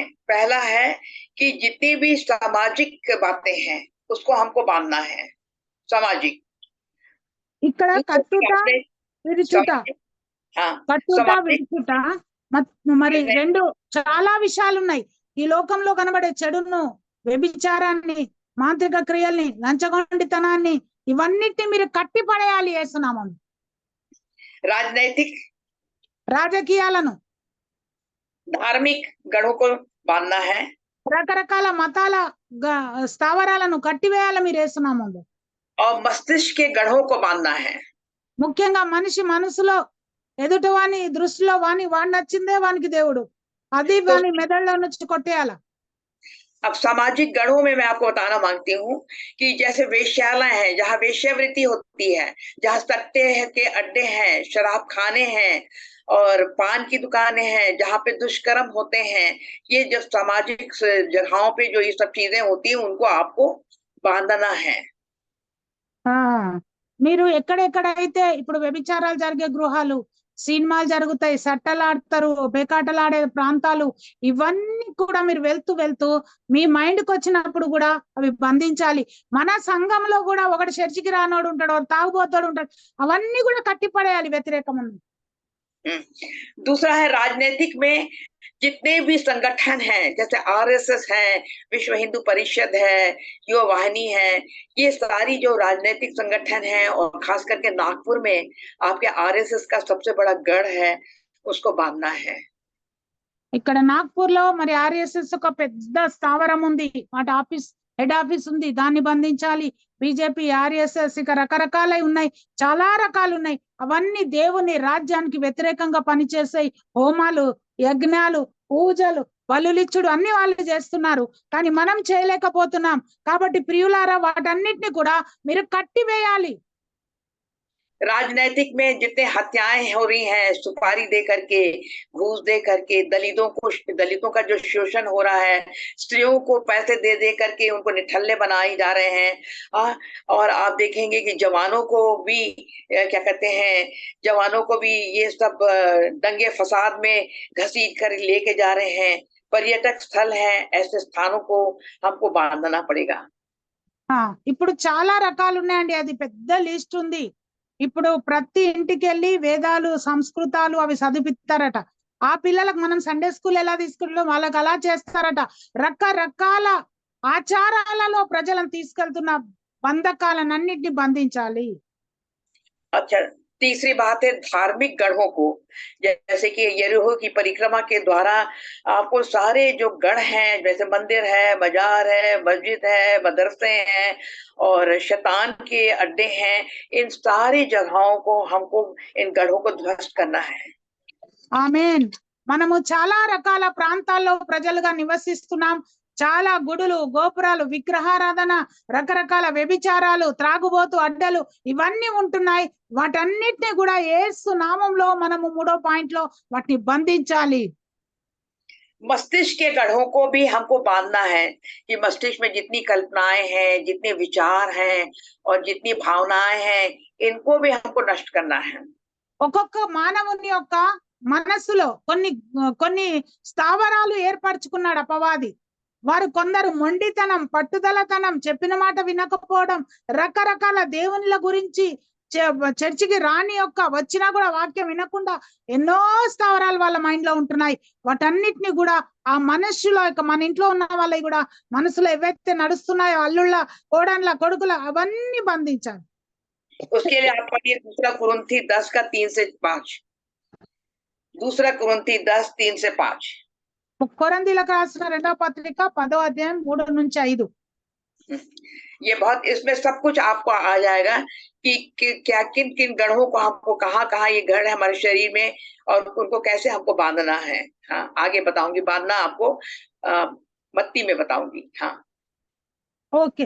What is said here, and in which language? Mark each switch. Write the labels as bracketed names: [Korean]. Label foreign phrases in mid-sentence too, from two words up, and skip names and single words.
[Hindi] पहला है कि जितनी भी सामाजिक बातें हैं उसको हमको बांधना है, सामाजिक। [Telugu] ఇక్కడ కట్టుట విడుచుట, [Hindi] हाँ, [Telugu] కట్టుట [Hindi] सामाजिक [Telugu] విడుచుట మరి 2 చాలా విషయాలు ఉన్నాయి. ఈ లోకంలో కనబడే చెడును, వ్యభిచారాన్ని, మాంత్రిక క్రియల్ని, లంచగొండితనాన్ని, ఇవన్నిటిని మీరు కట్టి పడేయాలి యేసునామం. [Hindi] राजनैतिक [Telugu] రాజకీయాలను, [Hindi] धार्मिक गढ़ों को बांधना है, [Telugu] రకరకాల మతాల స్థావరాలను కట్టివేయాలి మీరు యేసునామంలో. [Hindi] और मस्तिष्क के गढ़ों को बांधना है। [Telugu] ముఖ్యంగా మనిషి మనసులో ఎదుటి వాని దృష్టిలో వాని నచ్చిందే వానికి దేవుడు, అది వాని మెదడులో నుంచి కొట్టేయాల. [Hindi] अब सामाजिक गढ़ों में मैं आपको बताना मांगती हूँ कि जैसे वेश्यालय हैं, जहाँ वेश्यावृत्ति होती है, जहाँ सट्टे के अड्डे हैं, शराब खाने हैं और पान की दुकानें हैं, जहाँ पे दुष्कर्म होते हैं, ये जो सामाजिक जगहों पे जो ये सब चीजें होती हैं उनको आपको बांधना है। [Telugu] మీరు ఎక్కడెక్కడైతే ఇప్పుడు వ్యభిచారాలు జరిగే గృహాలు, సినిమాలు జరుగుతాయి, సట్టలాడతారు, పేకాటలాడే ప్రాంతాలు, ఇవన్నీ కూడా మీరు వెళ్తూ మీ మైండ్కి వచ్చినప్పుడు కూడా అవి బంధించాలి. మన సంఘంలో కూడా ఒకటి చర్చికి రానోడు ఉంటాడు, ఒకటి తాగుబోతాడు ఉంటాడు, అవన్నీ కూడా కట్టిపడేయాలి వ్యతిరేకం. [Hindi] दूसरा है राजनीतिक में जितने भी संगठन हैं, जैसे आरएसएस है, विश्व हिंदू परिषद है, युवा वाहिनी है, ये सारी जो राजनीतिक संगठन है, और खास करके नागपुर में आपके आरएसएस का सबसे बड़ा गढ़ है, उसको बांधना है। [Telugu] ఇక్కడ నాగ్పూర్ లో మరి ఆర్ఎస్ఎస్ ఒక పెద్ద స్థావరం ఉంది, వాటి [English] head office [Telugu] ఉంది, దాన్ని బంధించాలి. బీజేపీ, ఆర్ఎస్ఎస్ ఇక రకరకాలై ఉన్నాయి, చాలా రకాలు ఉన్నాయి. అవన్నీ దేవుని రాజ్యానికి వ్యతిరేకంగా పనిచేసాయి. హోమాలు, యజ్ఞాలు, పూజలు, బలులిచ్చుడు అన్ని వాళ్ళు చేస్తున్నారు, కానీ మనం చేయలేకపోతున్నాం. కాబట్టి ప్రియులారా, వాటన్నిటిని కూడా మీరు కట్టివేయాలి. [Hindi] राजनीतिक में जितने हत्याएं हो रही हैं, सुपारी दे करके, घूस दे करके, दलितों का जो शोषण हो रहा है, स्त्रियों को पैसे दे करके उनको निठल्ले बनाए जा रहे हैं, और आप देखेंगे कि जवानों को भी क्या कहते हैं, जवानों को भी ये सब दंगे फसाद में घसीट कर लेके जा रहे हैं। पर्यटक स्थल है, ऐसे स्थानों को हमको बांधना पड़ेगा। [Telugu] ఇప్పుడు చాలా రకాలు ఉన్నాయండి, అది పెద్ద లిస్ట్ ఉంది. ఇప్పుడు ప్రతి ఇంటికి వెళ్ళి వేదాలు సంస్కృతాలు అవి చదివిస్తారట. ఆ పిల్లలకు మనం [English] Sunday school [Telugu] ఎలా తీసుకుంటాం వాళ్ళకి అలా చేస్తారట. రకరకాల ఆచారాలలో ప్రజలను తీసుకెళ్తున్న బంధకాలన్నింటినీ బంధించాలి. [Hindi] अच्छा, तीसरी बात है धार्मिक गढ़ों को, जैसे कि यरीहो की परिक्रमा के द्वारा आपको सारे जो गढ़ हैं, जैसे मंदिर है, मजार है, मस्जिद है, मदरसे हैं और शैतान के अड्डे हैं, इन सारी जगहों को हमको इन गढ़ों को ध्वस्त करना है। [Telugu] ఆమేన్. మనము చాలా రకాల ప్రాంతాల్లో ప్రజలుగా నివసిస్తున్నాం. చాలా గుడులు, గోపురాలు, విగ్రహారాధన, రకరకాల వ్యభిచారాలు, త్రాగుబోతు అడ్డలు ఇవన్నీ ఉంటున్నాయి. వాటన్నిటిని కూడా యేసు నామంలో మనము 3వ పాయింట్ లో వాటిని బంధించాలి. [Hindi] मस्तिष्क के गढ़ों को भी हमको बांधना है कि मस्तिष्क में जितनी कल्पनाएं हैं, जितने विचार हैं और जितनी भावनाएं हैं, इनको भी हमको नष्ट करना है। [Telugu] ఒక్కొక్క మానవుని యొక్క మనస్సులో కొన్ని స్థావరాలు ఏర్పరచుకున్నాడు అపవాది. వారు కొందరు మొండితనం, పట్టుదలతనం, చెప్పిన మాట వినకపోవడం, రకరకాల దేవునిల గురించి చర్చికి రాని యొక్క వచ్చినా కూడా వాక్యం వినకుండా ఎన్నో స్థావరాలు వాళ్ళ మైండ్ లో ఉంటున్నాయి. వాటన్నిటిని కూడా ఆ మనస్సులో మన ఇంట్లో ఉన్న వాళ్ళవి కూడా మనసులో ఏవైతే నడుస్తున్నాయో అల్లుళ్ళ, కోడన్ల, కొడుకుల అవన్నీ బంధించాలి. [Hindi] उसके लिए आप पढ़िए दूसरा कुरिन्थी 10 का 3 से 5। दूसरा कुरिन्थी 10 3 से 5। [Telugu] కొరింథీయులకు రాసిన 2వ పత్రిక 10వ అధ్యాయం 3 నుంచి 5. [Hindi] ये बहुत, इसमें सब कुछ आपको आ जाएगा कि क्या किन किन गढ़ों को हमको कहाँ ये गढ़ है हमारे शरीर में और उनको कैसे हमको बांधना है। हाँ, आगे बताऊंगी, बांधना आपको मत्ती में बताऊंगी। हाँ, [Telugu] ఓకే.